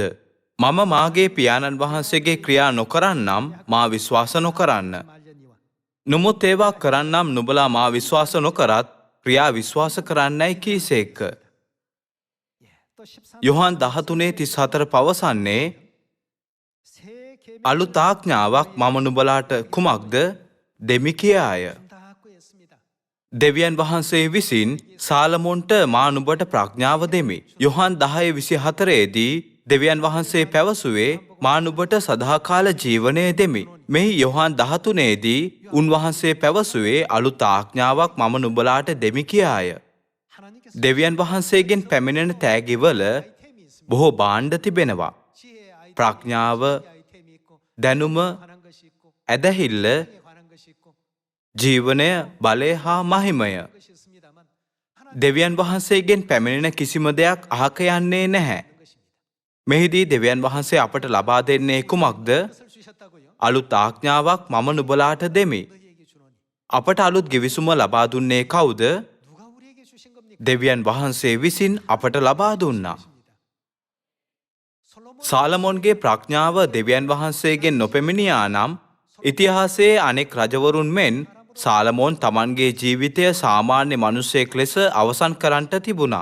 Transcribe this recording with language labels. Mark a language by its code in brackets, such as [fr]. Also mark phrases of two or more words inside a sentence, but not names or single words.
[si] මම මාගේ පියාණන් වහන්සේගේ ක්‍රියා නොකරන්නම් මා විශ්වාස නොකරන්න. [ko] 말려니와 [si] නමුත් ඒවා කරන්නම් නුඹලා මා විශ්වාස නොකරත් ක්‍රියා විශ්වාස කරන්නයි කීසේක. [ko] 또 13. [si] යොහාන් 13:34 පවසන්නේ [ko] 새 계명 [si] අලුත් ආඥාවක් මම නුඹලාට කුමක්ද දෙමි කියාය. [ko] 닫고 했습니다. [si] දෙවියන් වහන්සේ විසින් සාලමොන්ට මා නුඹට ප්‍රඥාව දෙමි. යොහාන් 10:24ේදී දෙවියන් වහන්සේ පැවසුවේ මා නුඹට සදාකාල ජීවනය දෙමි. මෙහි යොහාන් 13ේදී උන්වහන්සේ පැවසුවේ අලුත් ආඥාවක් මම නුඹලාට දෙමි කියාය. [ko] 하나님께서 [si] දෙවියන් වහන්සේගෙන් පැමිණෙන තෑගිවල [ko] 아이템이 있습니다. [si] බොහෝ භාණ්ඩ තිබෙනවා. [ko] 지혜의 아이템이 [si] ප්‍රඥාව, [ko] 아이템이 있고 [si] දැනුම, [ko] 관한 것이 있고 [si] ඇදහිල්ල, [ko] 에 관한 것이 있고 [si] ජීවනය, බලය හා මහිමය. [ko] 것이 있습니다만 하나님 [si] දෙවියන් වහන්සේගෙන් පැමිණෙන කිසිම දෙයක් අහක යන්නේ නැහැ. [ko] 것입니다. [si] මෙහිදී දෙවියන් වහන්සේ අපට ලබා දෙන්නේ කුමක්ද? [ko] 것을 주셨다고요. [si] අලුත් ආඥාවක් මම නුඹලාට දෙමි. [ko] 너희에게 주노니 [si] අපට අලුත් ගිවිසුම ලබා දුන්නේ කවුද? [ko] 누가 우리에게 주신 겁니까? [si] දෙවියන් වහන්සේ විසින් අපට ලබා දුන්නා. 솔로몬 සාලමොන්ගේ ප්‍රඥාව දෙවියන් වහන්සේගෙන් නොපෙමිණියා නම් ඉතිහාසයේ අනෙක් රජවරුන් මෙන් සාලමෝන් තමන්ගේ ජීවිතය සාමාන්‍ය මිනිසෙක් ලෙස අවසන් කරන්නට තිබුණා.